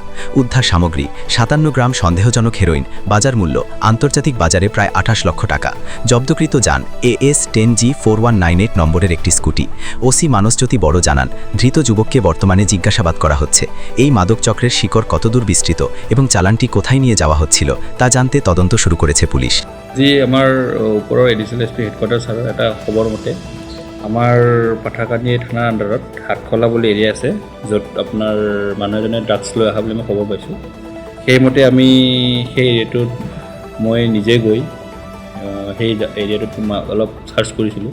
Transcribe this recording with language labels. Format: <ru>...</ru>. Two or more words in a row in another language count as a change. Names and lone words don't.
<bn>উদ্ধার সামগ্রী ৫৭ গ্রাম সন্দেহজনক হেরোইন, বাজার মূল্য আন্তর্জাতিক বাজারে প্রায় ২৮ লক্ষ টাকা। জব্দকৃত যান AS10G4198 নম্বরের একটি স্কুটি। ওসি মানসজ্যোতি বড় জানান, ধৃত যুবককে বর্তমানে জিজ্ঞাসাবাদ করা হচ্ছে। এই মাদক চক্রের শিকড় কতদূর বিস্তৃত এবং চালানটি কোথায় নিয়ে যাওয়া হচ্ছিল তা জানতে তদন্ত শুরু করেছে পুলিশ।</bn> <as>আজি আমাৰ ওপৰৰ</as> <en>additional S P headquarter</en> <as>ছাৰৰ এটা খবৰ মতে আমাৰ পাথাৰকান্দি থানাৰ আণ্ডাৰত হাতখোলা বুলি এৰিয়া আছে, য'ত আপোনাৰ মানুহ এজনে ড্ৰাগছ লৈ অহা বুলি মই খবৰ পাইছোঁ। সেইমতে আমি সেই এৰিয়াটোত মই নিজে গৈ সেই এৰিয়াটোত অলপ চাৰ্চ কৰিছিলোঁ।</as>